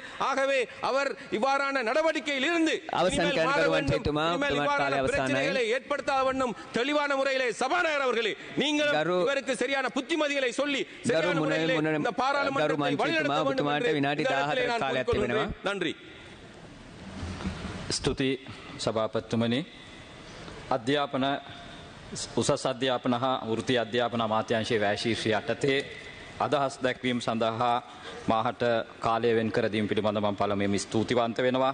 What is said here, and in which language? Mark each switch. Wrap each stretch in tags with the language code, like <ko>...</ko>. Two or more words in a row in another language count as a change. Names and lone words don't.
<ta>ஆகவே அவர் இவ்வாறான நடவடிக்கையில் இருந்து பிரச்சனைகளை ஏற்படுத்தாத வண்ணம் தெளிவான முறையிலே சபாநாயகர் அவர்களே நீங்கள் இவருக்கு சரியான புத்திமதிகளை சொல்லி சரியான முறையிலே இந்த பாராளுமன்றத்தை வழிநடத்த வேண்டும் என்று நன்றி.</ta> <si>ස්තුති සභාපතිතුමනි. අධ්‍යාපන උසස් අධ්‍යාපන හා වෘත්ති අධ්‍යාපන අමාත්‍යාංශයේ වැශීර්ෂය යටතේ අදහස් දැක්වීම සඳහා මාහට කාලය වෙන් කර දීම පිළිබඳව මම පළමුවෙන්ම ස්තුතිවන්ත වෙනවා.</si>